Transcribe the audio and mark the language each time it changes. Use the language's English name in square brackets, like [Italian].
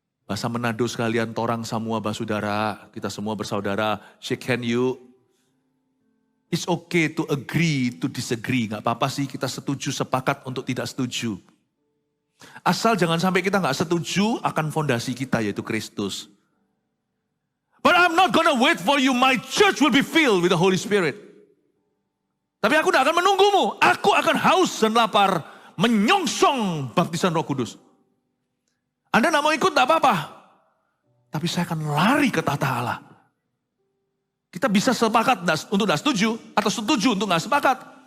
[Indonesian] Bahasa Manado sekalian, torang semua basudara, kita semua bersaudara, [English] shake hand you. It's okay to agree, to disagree, [Indonesian] nggak apa-apa sih kita setuju, sepakat untuk tidak setuju. Asal jangan sampai kita nggak setuju akan fondasi kita yaitu Kristus. [English] But I'm not gonna wait for you, my church will be filled with the Holy Spirit. [Indonesian] Tapi aku tidak akan menunggumu, aku akan haus dan lapar, menyongsong baptisan Roh Kudus. Anda tidak mau ikut, tidak apa-apa. Tapi saya akan lari ke tata Allah. Kita bisa sepakat untuk tidak setuju, atau setuju untuk tidak sepakat.